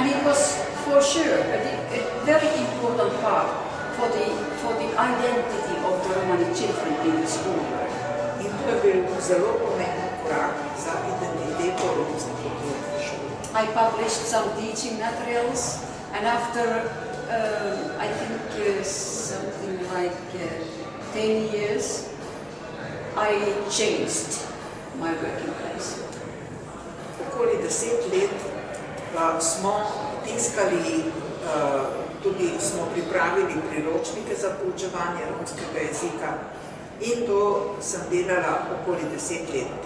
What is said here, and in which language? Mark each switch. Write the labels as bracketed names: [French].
[English] And it was for sure a very important part for the identity of the Romani children in the school world. [Slovenian] In to je bil zelo pomemben korak za identiteto romskih otrok v šoli. [English] I published some teaching materials, and after I think something like 10 years, I changed my working place. [Slovenian] Okoli 10 let smo tiskali, tudi smo pripravili priročnike za poučevanje romskega jezika in to sem delala okoli 10 let.